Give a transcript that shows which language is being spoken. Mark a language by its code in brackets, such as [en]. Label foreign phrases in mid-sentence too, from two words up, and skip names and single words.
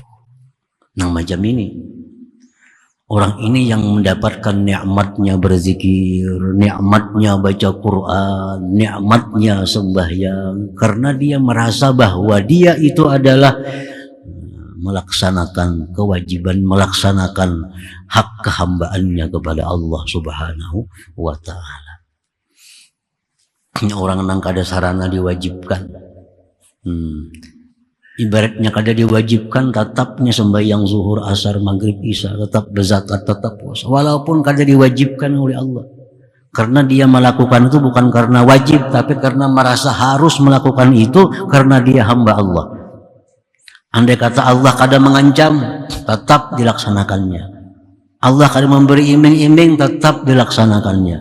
[id] Nah macam ini, orang ini yang mendapatkan nikmatnya berzikir, nikmatnya baca Quran, nikmatnya sembahyang, karena dia merasa bahwa dia itu adalah melaksanakan kewajiban, melaksanakan hak kehambaannya kepada Allah [ar] Subhanahu wa ta'ala. [id] Orang [bjn] nang kada [id] sarana diwajibkan, ibaratnya kada diwajibkan, tetapnya sembahyang zuhur, asar, maghrib, isya, tetap berzakat, tetap puasa, walaupun kada diwajibkan oleh Allah. Karena dia melakukan itu bukan karena wajib, tapi karena merasa harus melakukan itu karena dia hamba Allah. Andai kata Allah kada mengancam, tetap dilaksanakannya. Allah kada memberi iming-iming, tetap dilaksanakannya.